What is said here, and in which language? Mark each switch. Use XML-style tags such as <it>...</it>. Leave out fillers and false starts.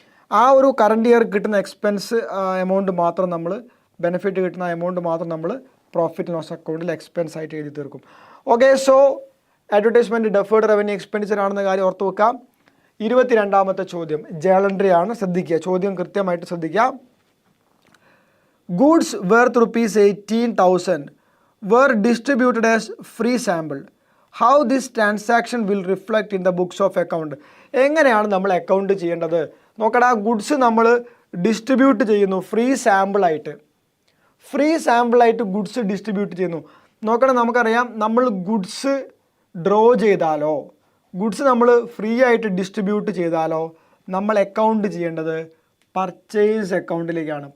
<ml>ആ ഒരു current year കിട്ടുന്ന എക്സ്പെൻസ് എമൗണ്ട് മാത്രം നമ്മൾ ബെനിഫിറ്റ് കിട്ടുന്ന എമൗണ്ട് മാത്രം നമ്മൾ പ്രോഫിറ്റ് ലോസ് അക്കൗണ്ടിൽ എക്സ്പെൻസ് ആയിട്ട് എഴുതി തീർക്കും. Okay, so advertisement deferred revenue expenditure ആണെന്ന കാര്യം ഓർത്ത് വെക്കാം. 22ാമത്തെ ചോദ്യം ജേണൽ എൻട്രി ആണ്. ശ്രദ്ധിക്കുക, ചോദ്യം കൃത്യമായിട്ട് ശ്രദ്ധിക്കുക.</ml> <en>Goods worth ₹18,000 were distributed as free sample. How this transaction will reflect in the books of account?</en> <ml>എങ്ങനെയാണ് നമ്മൾ അക്കൗണ്ട് ചെയ്യേണ്ടത്? നോക്കടാ, ഗുഡ്സ് നമ്മൾ ഡിസ്ട്രിബ്യൂട്ട് ചെയ്യുന്നു ഫ്രീ സാമ്പിളായിട്ട്, ഫ്രീ സാമ്പിളായിട്ട് ഗുഡ്സ് ഡിസ്ട്രിബ്യൂട്ട് ചെയ്യുന്നു. നോക്കണം, നമുക്കറിയാം നമ്മൾ ഗുഡ്സ് ഡ്രോ ചെയ്താലോ ഗുഡ്സ് നമ്മൾ ഫ്രീ ആയിട്ട് ഡിസ്ട്രിബ്യൂട്ട് ചെയ്താലോ നമ്മൾ അക്കൗണ്ട് ചെയ്യേണ്ടത് പർച്ചേസ് അക്കൗണ്ടിലേക്കാണ്.</ml>